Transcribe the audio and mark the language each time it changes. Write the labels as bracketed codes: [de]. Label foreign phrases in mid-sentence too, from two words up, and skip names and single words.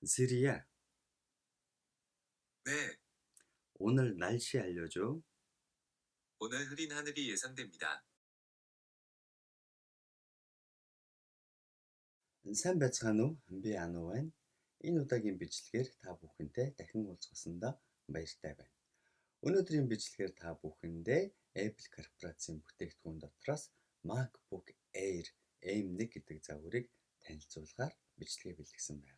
[ko] 시리야, 네, 오늘 날씨 알려줘. 오늘 흐린 하늘이 예상됩니다. [mn] Сайн байцгаана уу? Би Ану байна. Энэ удаагийн бичлэгээр та бүхэнтэй дахин уулзсандаа баяртай байна. Өнөөдрийн бичлэгээр та бүхэндээ Apple корпорацийн бүтээгдэхүүн дотроос MacBook Air M1 гэдэг загварыг танилцуулгаар бичлэгээ бэлтгэсэн байна.